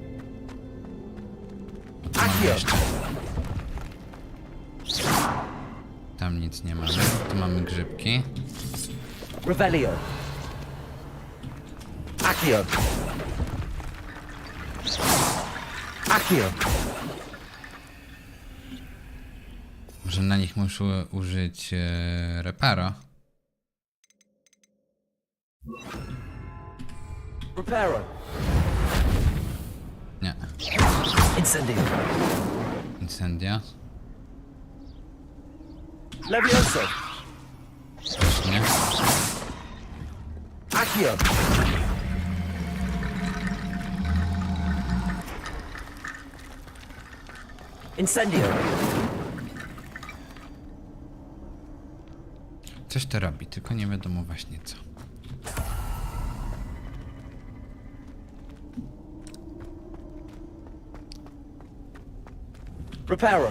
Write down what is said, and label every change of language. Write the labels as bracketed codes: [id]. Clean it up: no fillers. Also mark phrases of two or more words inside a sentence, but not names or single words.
[pl] Tu mamy jeszcze. Tam nic nie mamy. Tu mamy grzybki. Revelio. Accio. Accio. Może na nich muszę użyć reparo. Reparo. Nie. Incendio. Incendia. Levioso. Też nie. Accio. Incendio. Coś to robi, tylko nie wiadomo właśnie co. Reparo.